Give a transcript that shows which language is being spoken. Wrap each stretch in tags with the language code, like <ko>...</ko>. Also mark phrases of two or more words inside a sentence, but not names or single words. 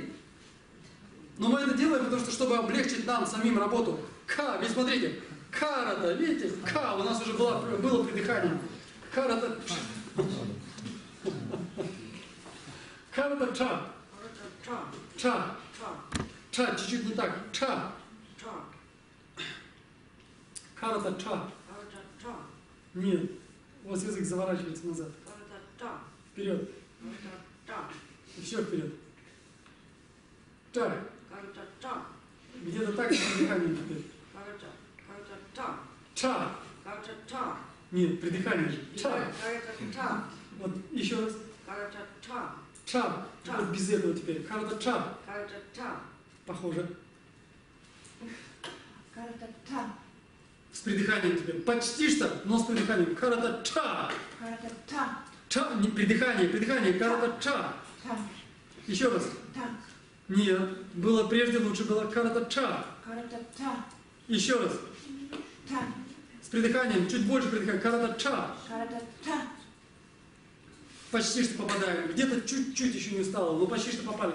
<ru>Но мы это делаем, потому что, чтобы облегчить нам самим работу. К, ведь смотрите, карата, видите, К, у нас уже было придыхание. Карата. Карата ча. Ча. Ча, чуть-чуть не так. Ча. Карата ча. Нет. У вас язык заворачивается назад. Вперед. Еще вперед. Ча. Где-то так с придыханием теперь. Ча. Нет, придыхание же. Ча. Вот еще раз. Ча. Вот без этого теперь. Карата ча. Похоже. С придыханием теперь. Почти что, но с придыханием. Карата ча. Ча. Не придыхание, придыхание. Карата ча. Еще раз. Нет. Было прежде лучше было карата ча. Еще раз. С придыханием. Чуть больше придыхания. Карата ча. Почти что попадаем. Где-то чуть-чуть еще не стало, но почти что попали.</ru>